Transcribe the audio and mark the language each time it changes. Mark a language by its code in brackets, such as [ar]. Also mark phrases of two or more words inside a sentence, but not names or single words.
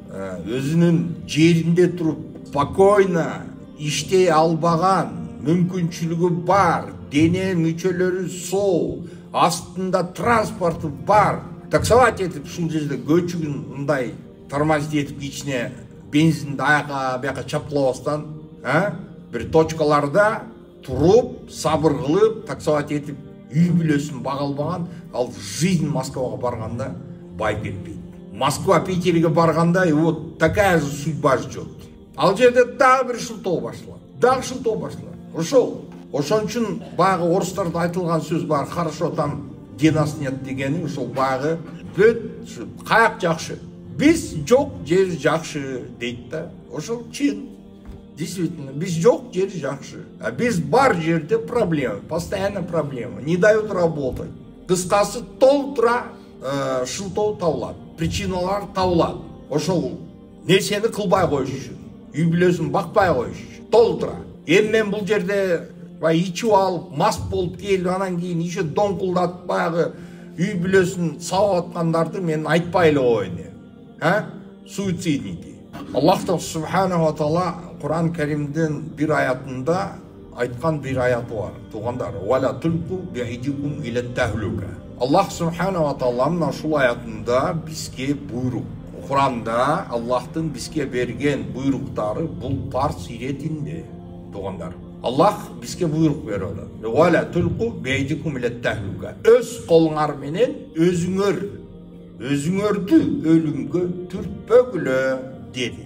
[ky] өзүнүн жеринде туруп спокойно иштей албаган, мүмкүнчүлүгү бар, дене мүчөлөрү соо, астында транспорты бар, таксовать этип ушул жерде көчүгүн мындай тормозить этип ичине бензинди бияка чапкылабастан, бир точкаларда туруп, сабыр кылып, таксовать этип үй бүлөсүн бага албаган, ал жизнь Москвага барганда бай кетпейт. Москва, Питерге барганда [ru] вот такая же судьба ждет. [ky] Ал жерде дагы бир шылтоо башталат. Ошон үчүн баягы орустарда айтылган сөз бар, [ru] хорошо там где нас нет [ky] дегени, ошол баягы бүт каяк жакшы. Биз жок, жер жакшы дейт да. Ошол чын. Действительно, биз жок, жер жакшы. А биз бар жерде проблема, [ru] постоянно проблема. Не дают работать. [ky] Кыскасы толтура шылтоо табылат, причиналар табылат. Ошол нерсени кылбай коюш үчүн, үй бүлөсүн бакпай коюш үчүн толтура. Эми мен бул жерде ичип алып, мас болуп келип, анан кийин еще доңкулдатып баягы үй бүлөсүн сабап аткандарды мен айтпай эле коеюн. [ru] Суицидники. [ar] الله سبحانه وتعالى [ky] Кур'ан Каримдин бир аятында айткан бир аяты бар. [ar] Туугандар, ولا تلقوا بأيديكم إلى التهلكة. الله سبحانه وتعالى [ky] ушул аятында бизге буйрук. Кур'анда Аллахтын бизге берген буйруктары бул парс иретинде. Туугандар, Аллах бизге буйрук берип атат. [ar] ولا تلقوا بأيديكم إلى التهلكة. [ky] Өз колуңар менен өзүңөрдү өлүмгө түртпөгүлө деди.